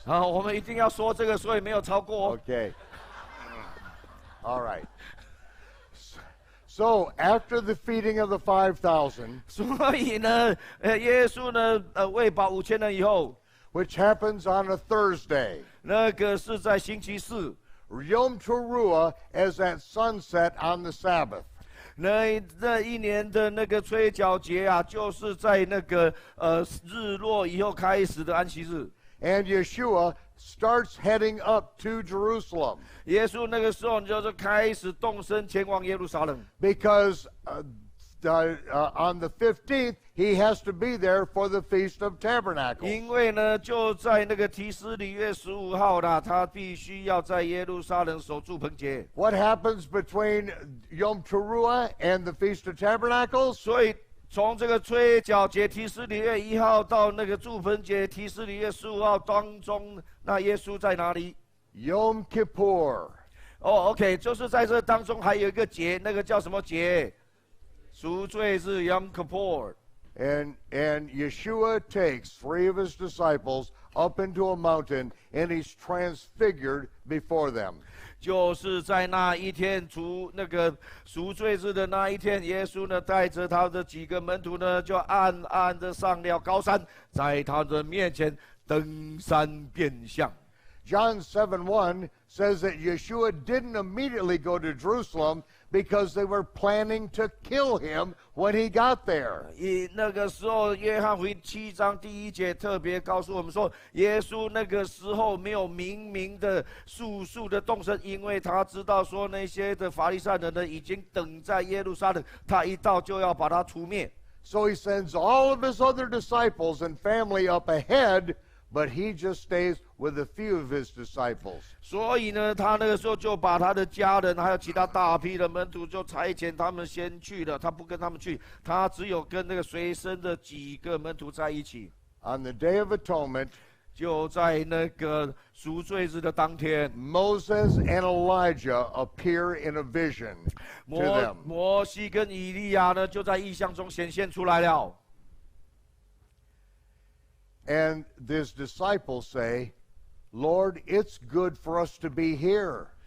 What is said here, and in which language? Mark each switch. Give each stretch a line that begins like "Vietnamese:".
Chinese: 好，我们一定要说这个，所以没有超过。
English: Okay. All right. So after the feeding of the 5,000,
Chinese: 所以呢，耶稣呢，喂饱5000人以后
English: which happens on a Thursday,
Chinese: 那个是在星期四，
English: Yom Teruah is at sunset on the Sabbath.
Chinese: 那一年的那个吹角节啊，就是在那个日落以后开始的安息日。
English: And Yeshua starts heading up to Jerusalem.
Chinese: 耶稣那个时候就是开始动身前往耶路撒冷。
English: Because on the 15th, he has to be there for the Feast of Tabernacles.
Chinese: 因为呢，就在那个提斯里月15号啦，他必须要在耶路撒冷守住棚节。
English: What happens between Yom Teruah and the Feast of Tabernacles?
Chinese: 所以从这个吹角节提斯里月1号到那个住棚节提斯里月15号当中，那耶稣在哪里？
English: Yom Kippur.
Chinese: OK， 就是在这当中还有一个节，那个叫什么节？赎罪日 Yom Kippur。
English: And Yeshua takes 3 of his disciples up into a mountain, and he's transfigured before them.
Chinese: 就是在那一天，那个赎罪日的那一天，耶稣呢带着他的几个门徒呢，就暗暗的上了高山，在他的面前登山变相。
English: John 7:1 says that Yeshua didn't immediately go to Jerusalem because they were planning to kill him when he got there.
Chinese: 那个时候，约翰福音7章第1节特别告诉我们说，耶稣那个时候没有明的速的动身，因为他知道说那些的法利赛人呢已经等在耶路撒冷，他一到就要把他除灭。
English: So he sends all of his other disciples and family up ahead, but he just stays with a few of his disciples.
Chinese: 所以呢，他那个时候就把他的家人还有其他大批的门徒就差遣他们先去了，他不跟他们去，他只有跟那个随身的几个门徒在一起。
English: On the Day of Atonement,
Chinese: 就在那个赎罪日的当天，
English: Moses and Elijah appear in a vision to them.
Chinese: 摩西跟以利亚呢，就在异象中显现出来了。
English: And his disciples say, Lord, it's good for us to be here.